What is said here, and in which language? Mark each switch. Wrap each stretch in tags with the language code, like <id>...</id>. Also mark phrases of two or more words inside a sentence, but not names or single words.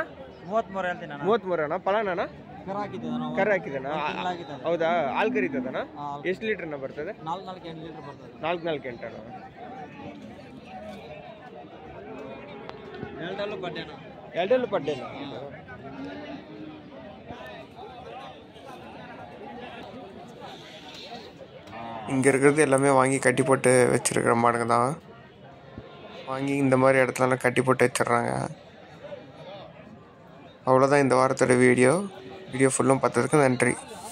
<kn>33 ಹೇಳ್ತೀನಿ. 33 ಫಲಾನಣ್ಣ? ಕರ ಹಾಕಿದಣ್ಣ? ಹೌದಾ? ಹಾಲು ಕರೀತದಣ್ಣ? ಎಷ್ಟು ಲೀಟ್ರನ್ನ ಬರ್ತದೆ? 4-8 ಲೀಟರ್ ಬರ್ತದೆ. 4-8 ಅಣ್ಣ. ಎರಡಲ್ಲೂ ಪಡ್ಡೇನ?</kn> <ta>இங்கே இருக்கிறது எல்லாமே வாங்கி கட்டி போட்டு வச்சுருக்கிற மாடுங்க தான். வாங்கி இந்த மாதிரி இடத்துலலாம் கட்டி போட்டு வச்சிடுறாங்க. அவ்வளோதான் இந்த வாரத்தோட வீடியோ ஃபுல்லும் பார்த்ததுக்கு நன்றி.</ta>